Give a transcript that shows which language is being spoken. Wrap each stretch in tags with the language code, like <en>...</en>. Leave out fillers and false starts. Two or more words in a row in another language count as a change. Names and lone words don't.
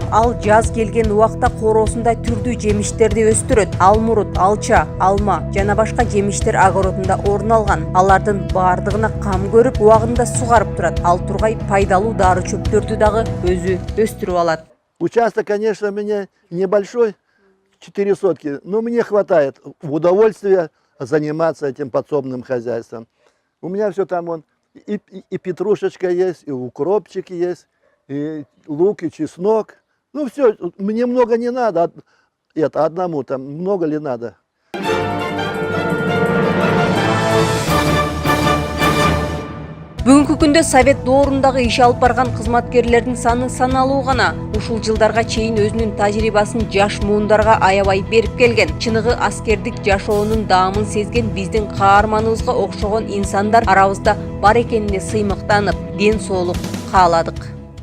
<ky>Ал жаз келген убакта короосунда түрдүү жемиштерди өстүрөт. Алмурут, алча, алма жана башка жемиштер огородунда орун алган. Алардын баардыгына кам көрүп, убагында сугарып турат. Ал тургай пайдалуу дары чөптөрдү дагы өзү өстүрүп алат.</ky> <ru>Участок, конечно, у меня небольшой, 4 сотки, но мне хватает в удовольствие заниматься этим подсобным хозяйством. У меня все там вон, и петрушечка есть, и укропчик есть, и лук, и чеснок. Ну все, мне много не надо, это одному там, много ли надо.</ru> <ky>Бүгүнкү күндө Совет доорундагы иш алып барган кызматкерлердин саны саналуу гана. Ушул жылдарга чейин өзүнүн тажрыйбасын жаш муундарга аябай берип келген. Чыныгы аскердик жашоонун даамын сезген биздин каарманыбызга окшогон инсандар арабызда бар экенине сыймыктанып, ден соолук кааладык.</ky>